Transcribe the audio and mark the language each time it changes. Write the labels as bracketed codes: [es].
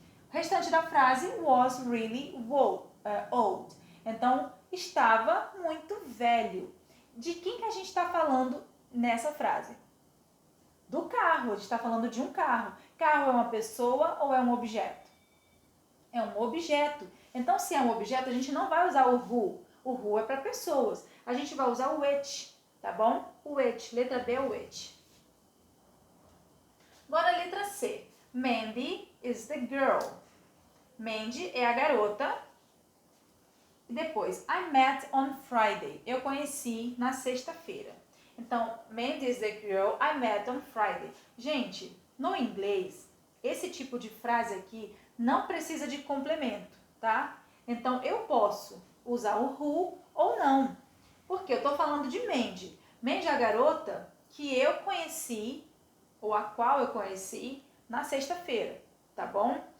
[pt] O restante da frase [en] was really old. [pt] Então, estava muito velho. De quem que a gente está falando nessa frase? Do carro. A gente está falando de um carro. Carro é uma pessoa ou é um objeto? É um objeto. Então, se é um objeto, a gente não vai usar o who. O who é para pessoas. A gente vai usar o which, tá bom? O which. Letra B é o which. Agora a letra C. [en] Mandy is the girl. [pt] Mandy é a garota. E depois, [en] I met on Friday. [pt] Eu conheci na sexta-feira. Então, [en] Mandy is the girl I met on Friday. [pt] Gente, no inglês, esse tipo de frase aqui não precisa de complemento, tá? Então, eu posso usar o who ou não. Porque eu tô falando de Mandy. Mandy é a garota que eu conheci, ou a qual eu conheci, na sexta-feira, tá bom?